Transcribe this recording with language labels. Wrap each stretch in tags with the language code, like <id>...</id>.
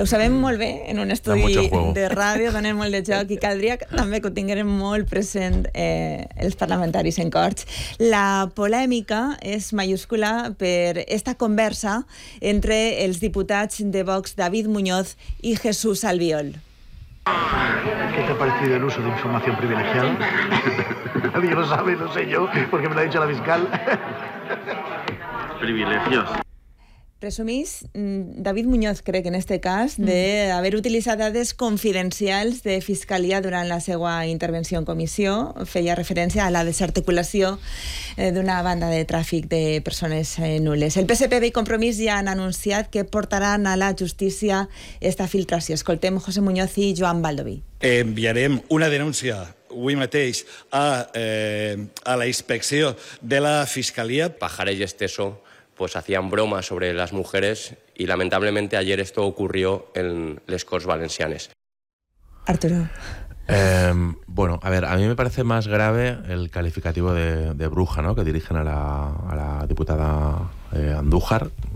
<ca>Ho sabem molt bé, en un estudi de ràdio, donem molt de joc, i caldria també que ho tinguem molt present els parlamentaris en Corts. La polèmica és majúscula per esta conversa entre els diputats de Vox, David Muñoz i Jesús Albiol.</ca> <es>¿Qué te ha parecido el uso de información privilegiada? Nadie lo sabe, no sé yo, porque me lo ha dicho la fiscal. Privilegios.</es> <ca>Presumís, David Muñoz, crec,</ca> <es>en este</es> <ca>cas, d'haver utilitzat dades confidencials de Fiscalia durant la seva intervenció en comissió. Feia referència a la desarticulació d'una banda de tràfic de persones nules. El PSPB i Compromís ja han anunciat que portaran a la justícia esta filtració. Escoltem José Muñoz i Joan Baldoví. Enviarem una denúncia avui mateix a la inspecció de la Fiscalia.</ca> <es>Pajaré y Esteso pues hacían bromas sobre las mujeres y lamentablemente ayer esto ocurrió en les Corts Valencianes. Arturo. Bueno, a ver, a mí me parece más grave el calificativo de bruja, ¿no?, que dirigen a la diputada Andújar.</es>